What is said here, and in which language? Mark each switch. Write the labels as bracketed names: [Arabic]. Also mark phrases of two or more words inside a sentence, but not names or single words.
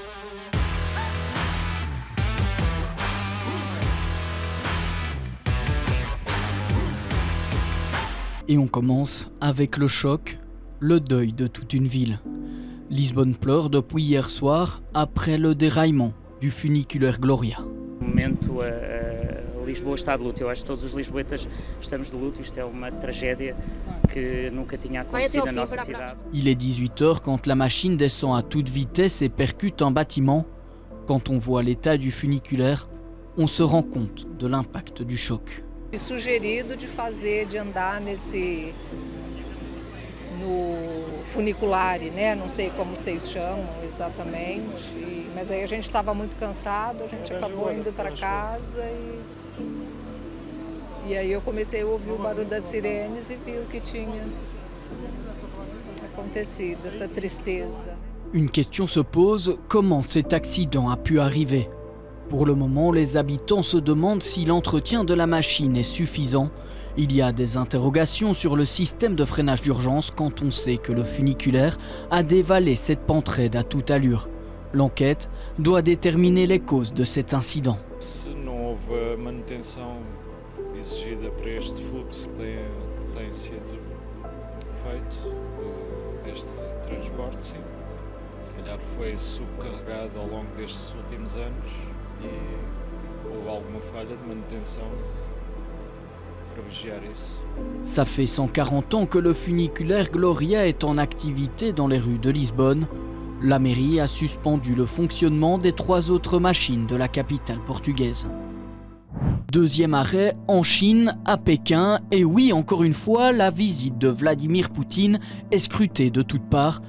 [French] Et on commence avec le choc, le deuil de toute une ville. Lisbonne pleure depuis hier soir après le déraillement du funiculaire Gloria. [Portuguese] Lisboa está de luto. Eu acho que todos os lisboetas estamos de luto. Isto é uma tragédia que nunca tinha acontecido na nossa cidade. [French] Il est 18h quand la machine descend à toute vitesse et percute un bâtiment. Quand on voit l'état du funiculaire, on se rend compte de l'impact du choc. [Portuguese] Sugerido de andar no funiculare, né? Não sei como vocês chamam exatamente, mas aí a gente estava muito cansado, a gente acabou indo para casa e aí eu comecei a ouvir o barulho das sirenes e vi o que tinha acontecido, essa tristeza. [French] Une question se pose, comment cet accident a pu arriver ? Pour le moment, les habitants se demandent si l'entretien de la machine est suffisant. Il y a des interrogations sur le système de freinage d'urgence quand on sait que le funiculaire a dévalé cette pente raide à toute allure. L'enquête doit déterminer les causes de cet incident. [Portuguese] Se não houve manutenção exigida para este fluxo que tem sido feito deste transporte, sim. Se calhar foi subcarregado ao longo destes últimos anos. Et houve alguma falha de manutenção para vigiar isso. [French] Ça fait 140 ans que le funiculaire Gloria est en activité dans les rues de Lisbonne. La mairie a suspendu le fonctionnement des 3 autres machines de la capitale portugaise. Deuxième arrêt en Chine, à Pékin. Et oui, encore une fois, la visite de Vladimir Poutine est scrutée de toutes parts.